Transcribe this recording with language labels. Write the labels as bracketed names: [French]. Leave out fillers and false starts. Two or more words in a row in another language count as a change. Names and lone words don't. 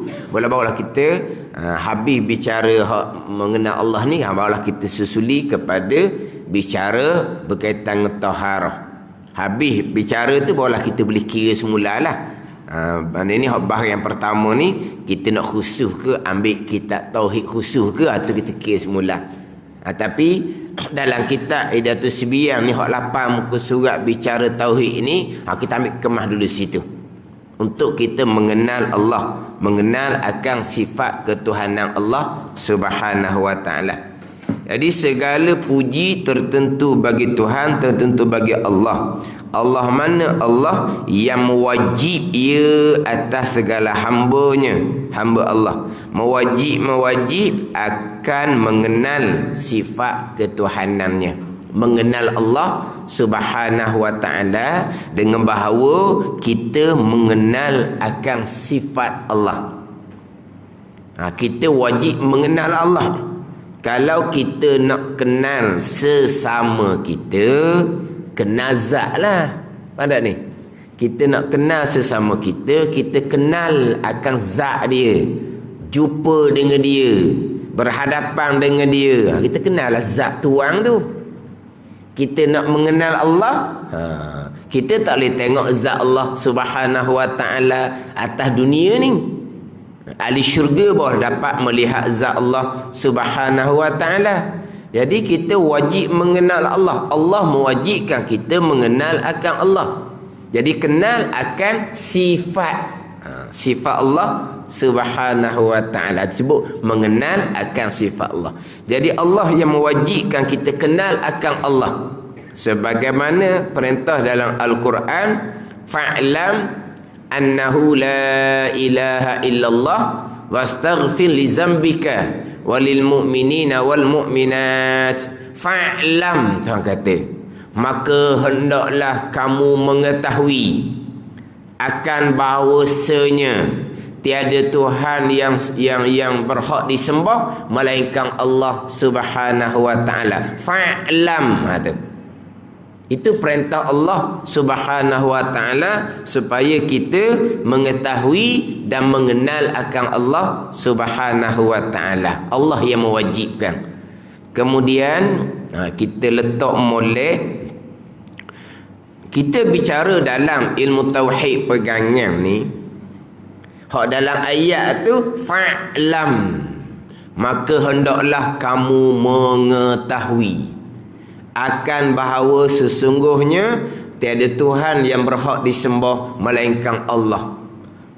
[Malay] Barulah kita habis bicara mengenal Allah ni, barulah kita susuli kepada bicara berkaitan dengan taharah. Habis bicara tu barulah kita boleh kira semulalah. Ini bahas yang pertama ni, kita nak khusus ke ambil kitab tauhid khusus ke, atau kita kira semula. Tapi dalam kitab Hidayatus Sibyang ni hak 8 muka surat bicara tauhid ini, kita ambil kemas dulu situ untuk kita mengenal Allah, mengenal akan sifat ketuhanan Allah [Arabic] سبحانه وتعالى. [Malay] Jadi segala puji tertentu bagi Tuhan, tertentu bagi Allah. Allah mana? Allah yang mewajib ia atas segala hambanya, hamba Allah. Mewajib akan mengenal sifat ketuhanannya. Mengenal Allah [Arabic] سبحانه وتعالى [Malay] dengan bahawa kita mengenal akan sifat Allah. Kita wajib mengenal Allah. Kalau kita nak kenal sesama kita, kenal zat lah. Pada ni kita nak kenal sesama kita, kita kenal akan zat dia, jumpa dengan dia, berhadapan dengan dia. Kita kenal lah zat tuang tu. Kita nak mengenal Allah, kita tak boleh tengok zat Allah [Arabic] سبحانه وتعالى [Malay] atas dunia ni. Ahli syurga baru dapat melihat zat Allah [Arabic] سبحانه وتعالى. [Malay] Jadi kita wajib mengenal Allah. Allah mewajibkan kita mengenal akan Allah. Jadi kenal akan sifat sifat Allah [Arabic] سبحانه وتعالى, [Malay] disebut mengenal akan sifat Allah. Jadi Allah yang mewajibkan kita kenal akan Allah. Sebagaimana perintah dalam Al-Quran, [Arabic] فاعلم أنه لا إله إلا الله واستغفر لذنبك وللمؤمنين والمؤمنات. [Malay] Fa'lam, Tuhan kata, maka hendaklah kamu mengetahui akan bahawasanya tiada Tuhan yang berhak disembah melainkan Allah [Arabic] سبحانه وتعالى. [Malay] Fa'lam, itu perintah Allah [Arabic] سبحانه وتعالى [Malay] supaya kita mengetahui dan mengenal akan Allah [Arabic] سبحانه وتعالى. [Malay] Allah yang mewajibkan. Kemudian kita letak molek, kita bicara dalam ilmu tauhid pegangan ni, hak dalam ayat tu fa'lam, maka hendaklah kamu mengetahui akan bahawa sesungguhnya tiada Tuhan yang berhak disembah melainkan Allah.